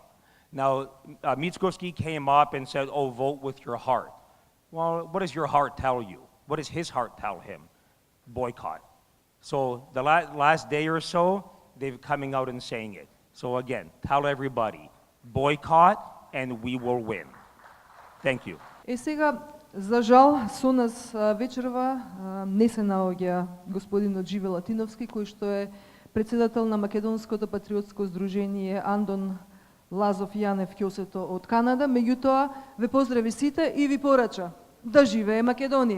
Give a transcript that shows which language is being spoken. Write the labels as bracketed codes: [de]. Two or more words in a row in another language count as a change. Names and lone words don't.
[en] Now, Mickoski came up and said, oh, vote with your heart. Well, what does your heart tell you? What does his heart tell him? Boycott. So the last day or so, they're coming out and saying it. So again, tell everybody, boycott and we will win. Thank you. [mk] И сега, за жал, со нас вечерва не се наоѓа господинот Живе Латиновски, кој што е председател на Македонското патриотско здружение Андон Лазов Јанев Ќосето од Канада, меѓутоа ве поздрави сите и ви порача да живее Македонија.